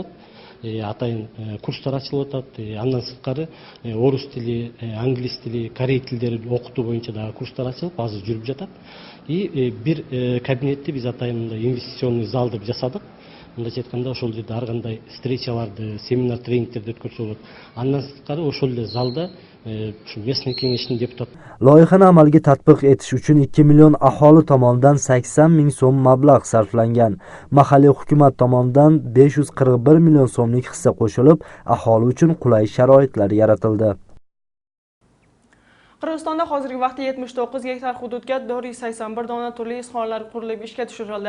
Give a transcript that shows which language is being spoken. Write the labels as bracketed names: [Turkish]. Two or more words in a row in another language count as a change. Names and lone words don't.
[Kyrgyz] Атайын курстар ачылып атат. Андан сырткары орус тили, англис тили, корей тилдерин окутуу боюнча дагы курстар ачылып, азыр жүрүп жатат. Бир кабинетти биз атайын [Russian] инвестиционный зал [Kyrgyz] деп жасадык. Мындайча айтканда ошол жерде ар кандай встречаларды, семинар, тренингтерди өткөрсө болот. Андан сырткары ошол эле залда ушу местный кеңештин депутаты. [Uzbek] Loyihani amalga tatbiq etish uchun 2 million aholi tomonidan 80 ming so'm mablag' sarflangan. Mahalliy hukumat tomonidan 541 million so'mlik hissa qo'shilib, aholi uchun qulay sharoitlar yaratildi. Qirg'izistonda hozirgi vaqtda 79 gektar hududga 481 dona turli ishxonalar qurilib ishga tushirildi.